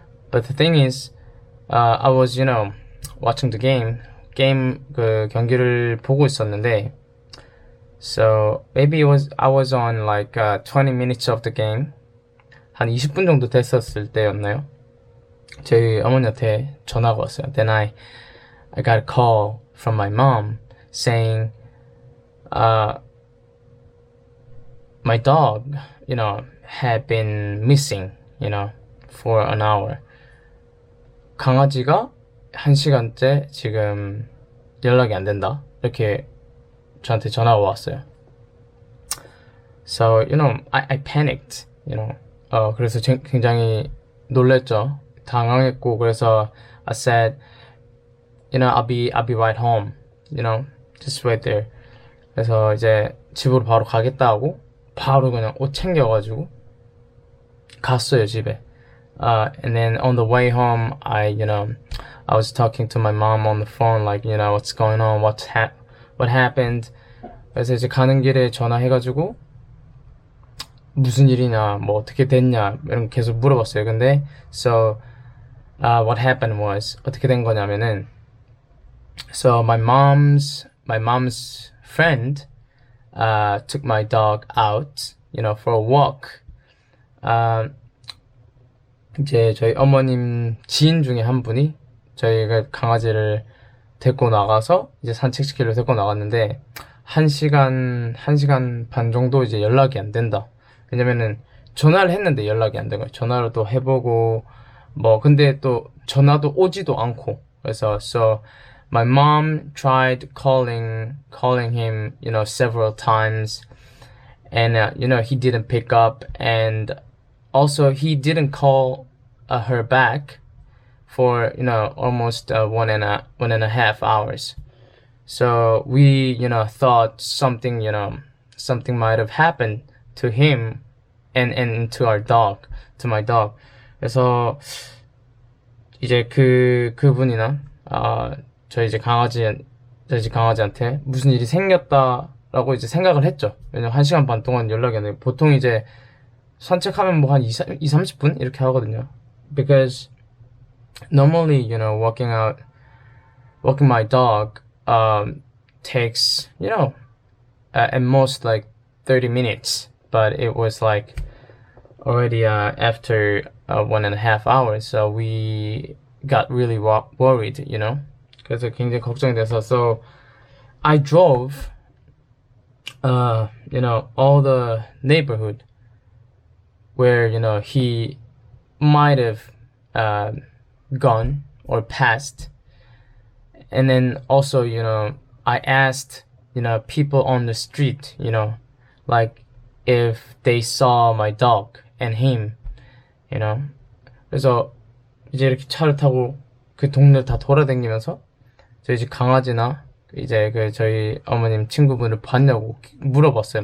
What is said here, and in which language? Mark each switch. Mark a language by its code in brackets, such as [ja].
[en] But the thing is, I was, watching the game [ko] 그 경기를 보고 있었는데, [en] so maybe I was on like 20 minutes of the game. [ko] 한 20분 정도 됐었을 때였나요? 저희 어머니한테 전화가 왔어요. [en] Then I got a call from my mom saying, my dog, had been missing, for an hour. [ko] 강아지가 1시간째 지금 연락이 안 된다. 이렇게 저한테 전화가 왔어요. [en] So, I panicked, [ko] 그래서 굉장히 놀랬죠. 당황했고, 그래서 [en] I said, I'll be right home, just right there. [ko] 그래서 이제 집으로 바로 가겠다 하고, 바로 그냥 옷 챙겨가지고 갔어요, 집에. [en] And then on the way home, I was talking to my mom on the phone, like, what's going on, what happened. [ko] 그래서 이제 가는 길에 전화해가지고 무슨 일이냐, 뭐 어떻게 됐냐 이런 거 계속 물어봤어요. [en] 근데 so what happened was [ko] 어떻게 된 거냐면은 [en] so my mom's friend took my dog out, for a walk. [ko] 이제 저희 어머님 지인 중에 한 분이 저희가 강아지를 데리고 나가서 이제 산책시키러 데리고 나갔는데 1시간 반 정도 이제 연락이 안 된다. 왜냐면은 전화를 했는데 연락이 안 된 거예요. 전화를 또 해보고 근데 또 전화도 오지도 않고. [en] 그래서 so my mom tried calling him, several times, and he didn't pick up, and also he didn't call her back for almost 1.5 hours. So we thought something might have happened to him and to my dog. [ko] 그래서 이제 그분이나 저희 집 강아지한테 무슨 일이 생겼다라고 이제 생각을 했죠. 왜냐면 1시간 반 동안 연락이 안 돼요. 보통 이제 산책하면 한 30분 이렇게 하거든요. [en] Because normally, walking my dog, takes, at most like 30 minutes. But it was like already, after 1.5 hours. So we got really worried, [ko] 그래서 굉장히 걱정이 돼서 [en] so I drove all the neighborhood where he might have gone or passed. And then also, I asked, people on the street, like if they saw my dog and him, [ko] 그래서 이제 이렇게 차를 타고 그 동네를 다 돌아다니면서 저희 집 강아지나 이제 그 저희 어머님 친구분을 봤냐고 물어봤어요.